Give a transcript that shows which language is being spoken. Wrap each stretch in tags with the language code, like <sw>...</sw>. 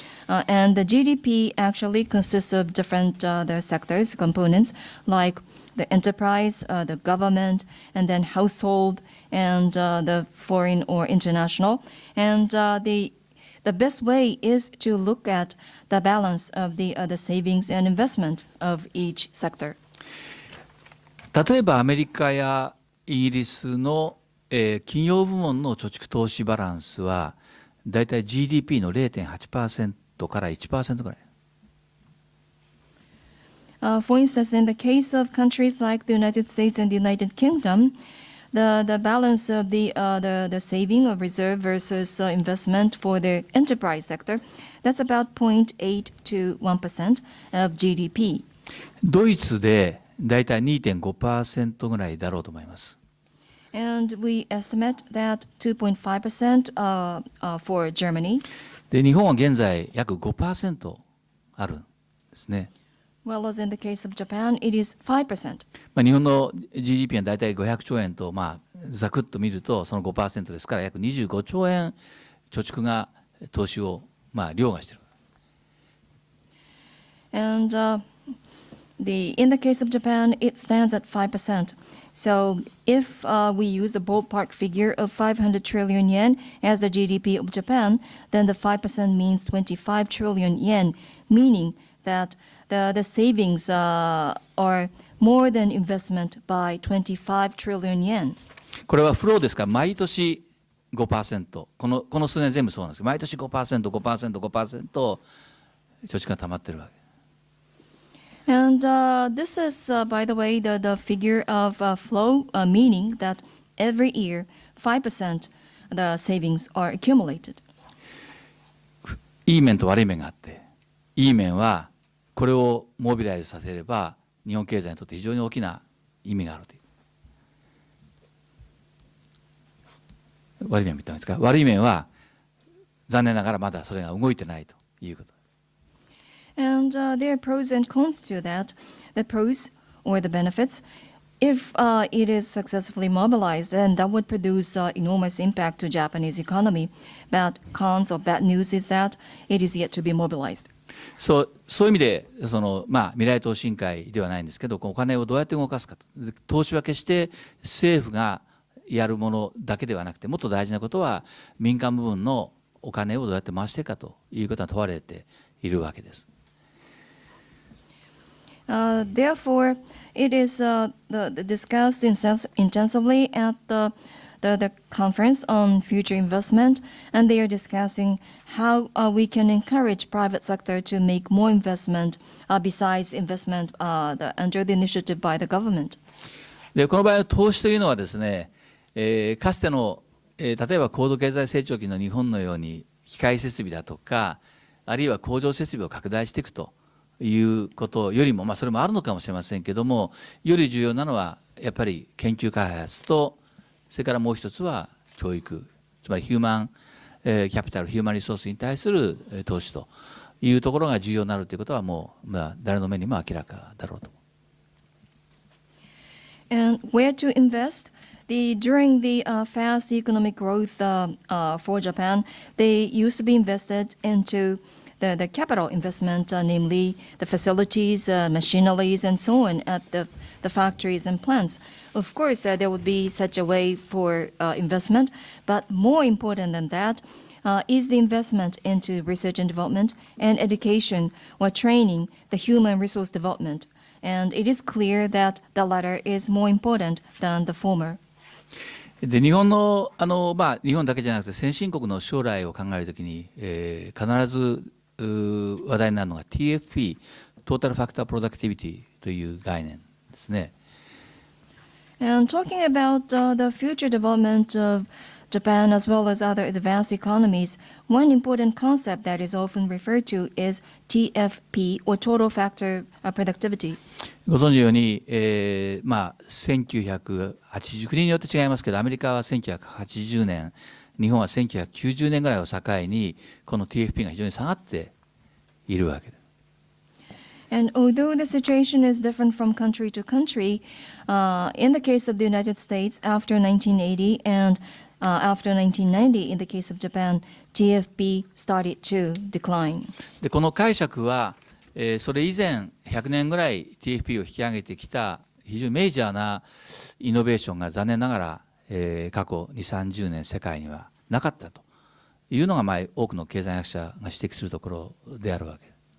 <en>And the GDP actually consists of different the sectors, components, like the enterprise, the government, and then household, and the foreign or international. And the best way is to look at the balance of the savings and investment of each sector.</en> <ja>例えばアメリカやイギリスの、企業部門の貯蓄投資バランスはだいたい GDP の 0.8% から 1% ぐらい。</ja> <en>For instance, in the case of countries like the United States and the United Kingdom, the balance of the saving of reserve versus investment for the enterprise sector, that's about 0.8 to 1% of GDP.</en> <ja>ドイツでだいたい 2.5% ぐらいだろうと思います。</ja> <en>And we estimate that 2.5% for Germany.</en> <ja>で、日本は現在約 5% あるんですね。</ja> <en>Whereas in the case of Japan, it is 5%.</en> <ja>日本の GDP はだいたい500兆円とざくっと見るとその 5% ですから約25兆円貯蓄が投資を凌駕している。</ja> <en>And in the case of Japan, it stands at 5%. So if we use a ballpark figure of 500 trillion yen as the GDP of Japan, then the 5% means 25 trillion yen, meaning that the savings are more than investment by 25 trillion yen.</en> <ja>これはフローですから毎年 5%、この数年全部そうなんですけど、毎年 5%、5%、5%貯蓄が溜まってるわけ。</ja> <en>And this is, by the way, the figure of flow, meaning that every year 5% the savings are accumulated.</en> <ja>いい面と悪い面があって、いい面はこれをモビライズさせれば日本経済にとって非常に大きな意味があるという。悪い面見たんですか。悪い面は残念ながらまだそれが動いてないということ。</ja> <en>And there are pros and cons to that. The pros or the benefits, if it is successfully mobilized, then that would produce enormous impact to Japanese economy. But cons or bad news is that it is yet to be mobilized.</en> <ja>そういう意味で未来投資委員会ではないんですけど、お金をどうやって動かすかと。投資は決して政府がやるものだけではなくて、もっと大事なことは民間部分のお金をどうやって回していくかということが問われているわけです。</ja> <en>Therefore, it is discussed intensively at the conference on future investment, and they are discussing how we can encourage private sector to make more investment besides investment under the initiative by the government.</en> <ja>でこの場合の投資というのはですね、かつての、例えば高度経済成長期の日本のように機械設備だとか、あるいは工場設備を拡大していくということよりも、それもあるのかもしれませんけども、より重要なのはやっぱり研究開発と、それからもう一つは教育、つまりヒューマンキャピタル、ヒューマンリソースに対する投資というところが重要になるということはもう、誰の目にも明らかだろうと。</ja> <en>And where to invest? During the fast economic growth for Japan, they used to be invested into the capital investment, namely the facilities, machineries, and so on at the factories and plants. Of course, there would be such a way for investment, but more important than that is the investment into research and development and education or training, the human resource development. And it is clear that the latter is more important than the former.</en> <ja>で日本の日本だけじゃなくて先進国の将来を考えるときに、必ず話題になるのが TFP、トータルファクタープロダクティビティという概念ですね。</ja> <en>And talking about the future development of Japan as well as other advanced economies, one important concept that is often referred to is TFP or total factor productivity.</en> <ja>ご存知のように、1980国によって違いますけど、アメリカは1980年、日本は1990年ぐらいを境にこの TFP が非常に下がっているわけです。</ja> <en>And although the situation is different from country to country, in the case of the United States after 1980 and after 1990, in the case of Japan, TFP started to decline.</en> <ja>でこの解釈は、それ以前100年ぐらい TFP を引き上げてきた非常にメジャーなイノベーションが残念ながら、過去2、30年世界にはなかったというのが、多くの経済学者が指摘するところであるわけです。</ja>